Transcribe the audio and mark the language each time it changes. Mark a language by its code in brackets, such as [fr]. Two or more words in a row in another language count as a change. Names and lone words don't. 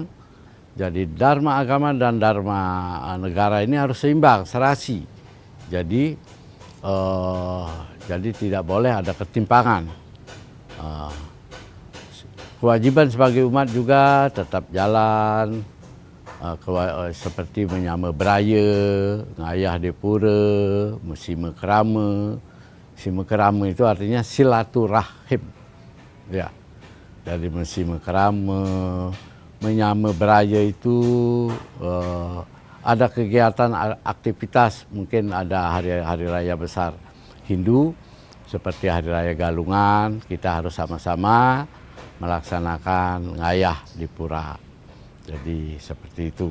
[id] Jadi dharma agama dan dharma negara ini harus seimbang, serasi. Jadi Jadi tidak boleh ada ketimpangan. Eh, Kewajiban sebagai umat juga tetap jalan, seperti [ban] menyama beraya, [id] ngayah di pura, [ban] mesima kerama. Mesima kerama [id] itu artinya silaturahim. Ya, dari [ban] mesima kerama, menyama beraya [id] itu ada kegiatan aktivitas, mungkin ada hari raya besar Hindu seperti hari raya Galungan, kita harus sama-sama melaksanakan ngayah di pura. Jadi seperti itu.